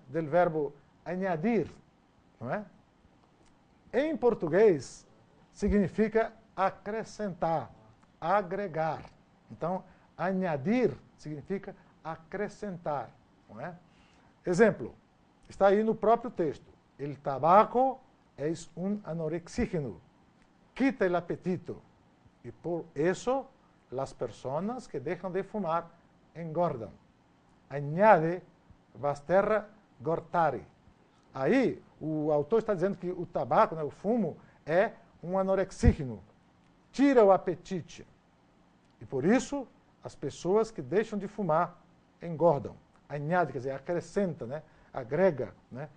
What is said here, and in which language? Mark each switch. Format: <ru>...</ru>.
<es>Del verbo añadir.</es> <pt>Não é? Em português, significa acrescentar, agregar. Então, añadir significa acrescentar. Não é? Exemplo, está aí no próprio texto.</pt> <es>El tabaco es un anorexígeno. Quita el apetito. Y por eso las personas que dejan de fumar engordan. Añade Basterra Gortari.</es> <pt>Aí, o autor está dizendo que o tabaco, né, o fumo, é um anorexígeno. Tira o apetite. E por isso, as pessoas que deixam de fumar engordam. Añade, quer dizer, acrescenta, né? Agrega, né?</pt>